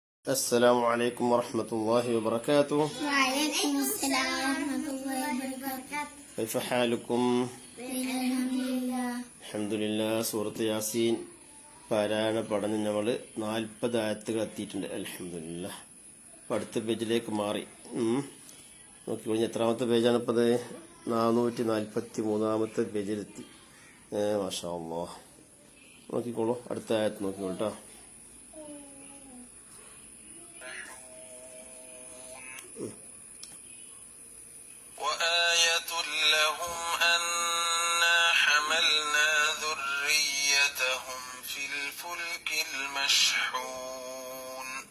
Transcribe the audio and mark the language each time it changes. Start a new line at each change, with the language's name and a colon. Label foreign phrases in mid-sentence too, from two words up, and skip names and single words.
Arabic: السلام عليكم ورحمة الله وبركاته. وعليكم السلام ورحمة الله وبركاته. كيف حالكم؟ الحمد لله. الحمد لله.
Malayalam: സൂറത്ത് യാസീൻ പാരായണ പഠനം നമ്മൾ 40 ആയത്തുകൾ എത്തിയിട്ടുണ്ട്. അൽഹംദുലില്ലാ. അടുത്ത പേജിലേക്ക് മാറി. നോക്കിക്കോളൂ, എത്രാമത്തെ പേജാണ് ഇപ്പോൾ? 443 പേജിലെത്തി.
Arabic: ما شاء الله.
Malayalam: നോക്കിക്കോളൂ, അടുത്ത ആയത്ത് നോക്കിക്കോളൂ കേട്ടോ.
Arabic: وآية لهم أنا حملنا ذريتهم في الفلك المشحون